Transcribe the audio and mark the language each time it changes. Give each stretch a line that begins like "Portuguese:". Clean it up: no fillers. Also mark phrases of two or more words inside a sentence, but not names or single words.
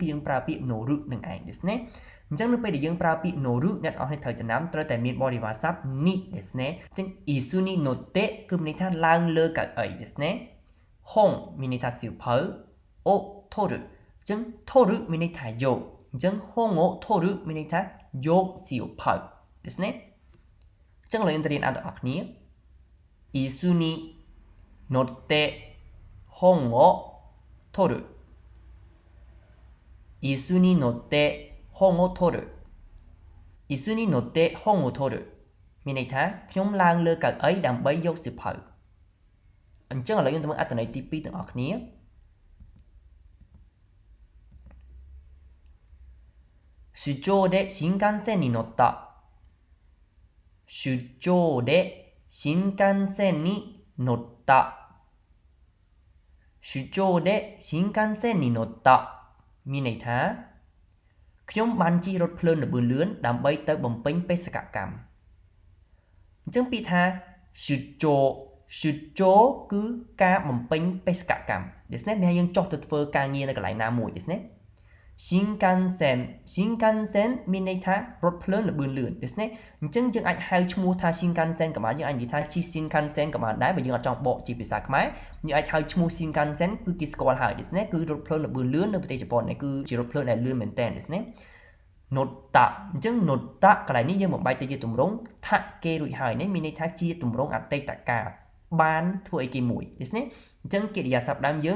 Khmer: យើងប្រើពាក្យណូរុនឹងឯងですねអញ្ចឹងនៅពេលដែលយើងប្រើពាក្យណូរុអ្នកទាំងអស់គ្នាត្រូវចំណាំត្រូវតែមានបរិវារសព្ទនីですねអញ្ចឹង
Japanese: 椅子に乗って
Khmer: គឺមានន័យថាឡើងលើកៅអីですねហុងមានន័យថាសៀវភៅអូថូរុអញ្ចឹងថូរុមានន័យថាយកអញ្ចឹង
Japanese: 本を取る
Khmer: មានន័យថាយកសៀវភៅですねអញ្ចឹងឡើយយើងទៅរៀនអត្ថន័យគ្នា
Japanese: 椅子に乗って本を取る椅子に乗って本を取る椅子に乗って本を取る
Khmer: មានន័យថាខ្ញុំឡើងលើកៅអីដើម្បីយកសៀវភៅអញ្ចឹងឥឡូវយើងទៅមើលអត្ថន័យទី2ទាំងអស់គ្នា
Japanese: 出張で新幹線に乗った出張で新幹線に乗った出張で新幹線に乗った
Khmer: មានន័យថាខ្ញុំបានជិះរថភ្លើងល្បឿនលឿនដើម្បីទៅបំពេញបេសកកម្មអញ្ចឹងពាក្យថា出張គឺការបំពេញបេសកកម្មですねមានយើងចុះទៅធ្វើការងារនៅកន្លែងណាមួយですね新幹線មានន័យថារថភ្លើងល្បឿ នលឿនですねអញ្ចឹងយើងអាចហៅឈ្មោះថា新幹線ក៏បានយើងអាចនិយាយថាជិះ新幹線ក៏បានដែរបើយើងអត់ចង់បកជាភាសាខ្មែរយើងអាចហៅឈ្មោះ新幹線គឺគេស្គាល់ហើយですねគឺរថភ្លើងល្បឿនលឿននៅប្រទេសជប៉ុននេះគឺជារថភ្លើងដែលលឿនមែនតើですねណូតាអញ្ចឹងណូតាកន្លែងនេះយើងបំបែកទៅជាទម្រង់ថាគេរួចហើយនេះមានន័យថាជាទម្រង់អតីតកាលបានធ្វើអីគេមួយですねអញ្ចឹងកិរិយាសព្ទដើមយើង